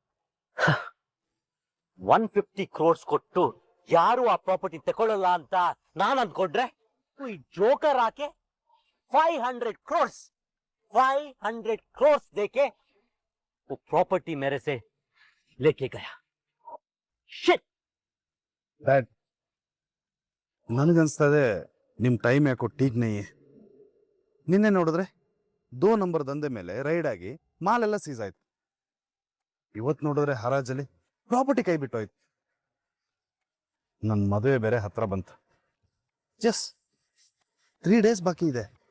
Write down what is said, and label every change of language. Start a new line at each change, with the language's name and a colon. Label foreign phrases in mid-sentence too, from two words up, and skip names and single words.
Kannada: 150 crores ಕೊಟ್ಟು ಯಾರು ಆ ಪ್ರಾಪರ್ಟಿ ತಗೊಳ್ಳಲ್ಲ ಅಂತ ನಾನು ಅನ್ಕೊಂಡ್ರೆ ಈ ಜೋಕರ್ ಆಕೆ 500 crores
Hindi: देके वो प्रॉपर्टी मेरे से लेके गया.
Kannada: ಶಿಟ್. डैड ನನಗನ್ಸ್ತದೆ ನಿಮ್ ಟೈಮ್ ಯಾಕೋ
Hindi: ठीक नहीं.
Kannada: ನಿನ್ನೆ ನೋಡಿದ್ರೆ 2 ನಂಬರ್ ದಂಧೆ ಮೇಲೆ ರೈಡ್ ಆಗಿ ಮಾಲೆಲ್ಲ ಸೀಸ್ ಆಯ್ತು. ಇವತ್ತು ನೋಡಿದ್ರೆ ಹರಾಜಲ್ಲಿ ಪ್ರಾಪರ್ಟಿ ಕೈ ಬಿಟ್ಟೋಯ್ತು. ನನ್ನ ಮದುವೆ ಬೇರೆ ಹತ್ರ ಬಂತು.
English: just 3 days
Kannada: ಬಾಕಿ ಇದೆ.